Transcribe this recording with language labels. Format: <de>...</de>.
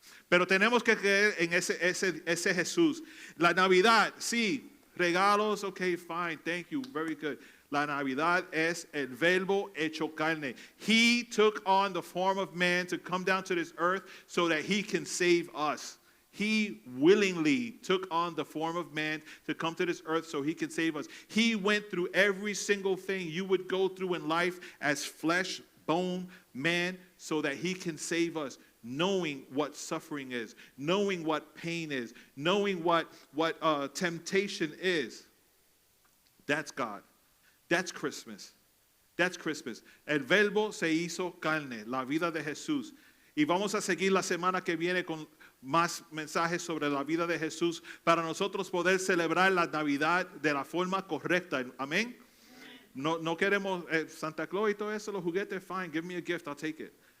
<es>Pero tenemos que creer en ese Jesús. La Navidad, sí. Regalos,</es> <en>okay, fine. Thank you. Very good.</en> <es>La Navidad es el verbo hecho carne.</es> <en>He took on the form of man to come down to this earth so that he can save us. He willingly took on the form of man to come to this earth so he can save us. He went through every single thing you would go through in life as flesh, bone, man, so that he can save us, knowing what suffering is, knowing what pain is, knowing what temptation is. That's God. That's Christmas. That's Christmas.</en> <es>El verbo se hizo carne, la vida de Jesús. Y vamos a seguir la semana que viene con más mensajes sobre la vida de Jesús para nosotros poder celebrar la Navidad de la forma correcta. Amén. No queremos Santa Claus y todo eso, los juguetes,</es> <en>fine, give me a gift, I'll take it.</en>